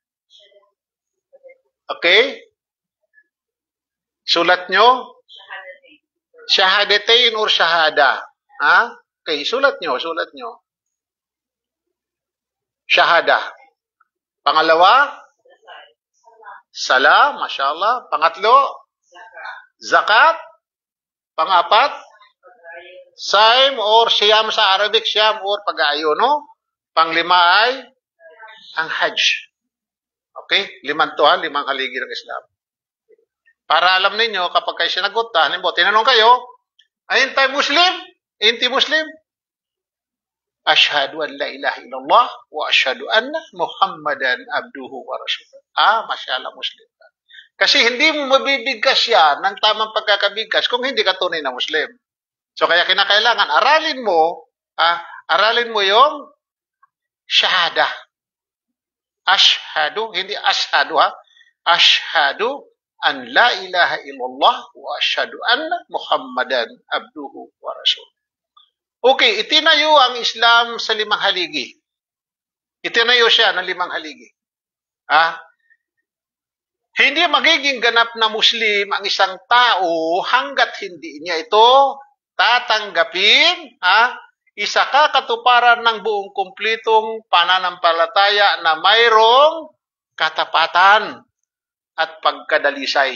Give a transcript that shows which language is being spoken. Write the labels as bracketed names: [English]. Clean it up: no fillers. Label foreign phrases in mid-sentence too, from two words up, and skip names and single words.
[Filipino] Okay. Sulat nyo? Shahadatain or shahada? Okay, sulat nyo. Shahada. Pangalawa? [Arabic] سلام، ما شاء الله. [Filipino] Pangatlo, zakat. Pangapat, saim or siyam sa Arabic, siyam or pag-aayon, no? Panglima ay ang hajj. Okay? 5 haligi ng Islam. Para alam ninyo, kapag kayo sinagot, halimbawa, tinanong kayo, ayin tayo Muslim? [Arabic] إنت مسلم؟ أشهد أن لا إله إلا الله وأشهد أن محمدا عبده ورسوله. ما شاء الله مسلم. [Filipino] Kasi hindi mo mabibigkas yan ng tamang pagkakabigkas kung hindi ka tunay na Muslim. So kaya kinakailangan, aralin mo yung shahada. [Arabic] أشهد, hindi أشهد أشهد أن لا إله إلا الله وأشهد أن محمدا عبده ورسوله. [Filipino] Okay, itinayo ang Islam sa 5 haligi. Itinayo siya ng 5 haligi. Hindi magiging ganap na Muslim ang isang tao hanggat hindi niya ito tatanggapin, isa katuparan ng buong kumplitong pananampalataya na mayroong katapatan at pagkadalisay.